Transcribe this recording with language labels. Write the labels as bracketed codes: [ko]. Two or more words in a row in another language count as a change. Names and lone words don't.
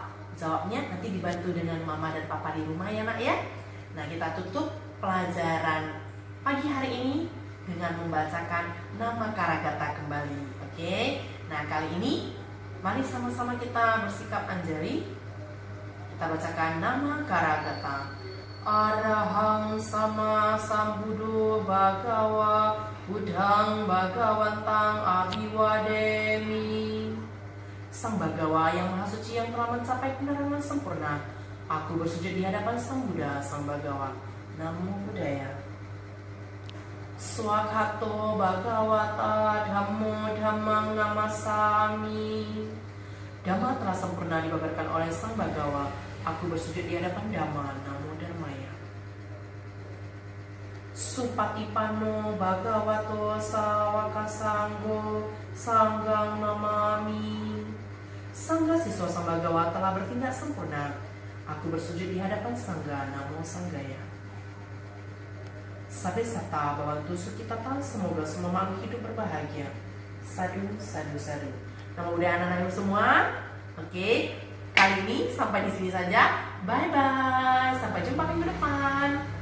[id] Jawabnya nanti dibantu dengan Mama dan Papa di rumah ya nak ya. Nah, kita tutup pelajaran pagi hari ini dengan membacakan nama Karagata kembali. Oke. Nah, kali ini mari sama-sama kita bersikap anjali. Kita bacakan nama Karagata. [pi] Arahang sama sambuddho bhagawa buddhang bhagawantang abhiwademi. [id] Sang Bagawa yang maha suci yang telah mencapai penerangan sempurna, aku bersujud di hadapan Sang Buddha, Sang Bagawa. [pi] Namo Buddhaya. Swakato Bhagawata Dhammo Dhammang Namasami. [id] Dhamma telah sempurna dibabarkan oleh Sang Bagawa. Aku bersujud di hadapan Dhamma. [pi] Namo Dharmaya. Supatipano Bhagavato Sawaka Sanggo Sanggang Namami. [id] Sangga siswa Sang Bagawa telah bertindak sempurna. Aku bersujud di hadapan Sangga. [pi] Namo Sanggaya. Sabe sata bawantu sukitata, [id] semoga semua makhluk hidup berbahagia. [pi] Sadu, sadu, sadu. [id] Nama udah anak-anak semua. Oke, kali ini sampai di sini saja. [en] Bye bye. [id] Sampai jumpa minggu depan.